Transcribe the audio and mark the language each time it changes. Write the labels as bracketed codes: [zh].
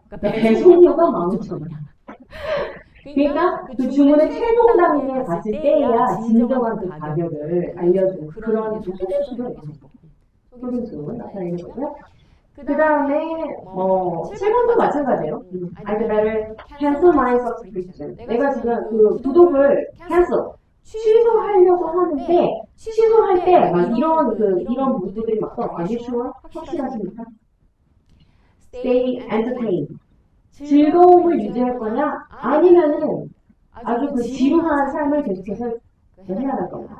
[ko] 그러니까 배송료가 15,000원. 그러니까 그 주문의 최종 단계에 갔을 때야 진정한 그 가격을 알려주는 그런 속임수가 있는 거고. 속임수 나타내는 거고요. 그 다음에 7번도 마찬가지예요. [en] I'd better cancel my subscription. [ko] 내가 지금 그 구독을 cancel 취소하려고 하는데 취소할 때 막 이런 문구들이 막 써. [en] Are you sure? [ko] 확실하십니까? [en] Stay entertained. [ko] 즐거움을 유지할 거냐? 아니면은 아주 그 지루한 삶을 계속해서 해야 할 거냐?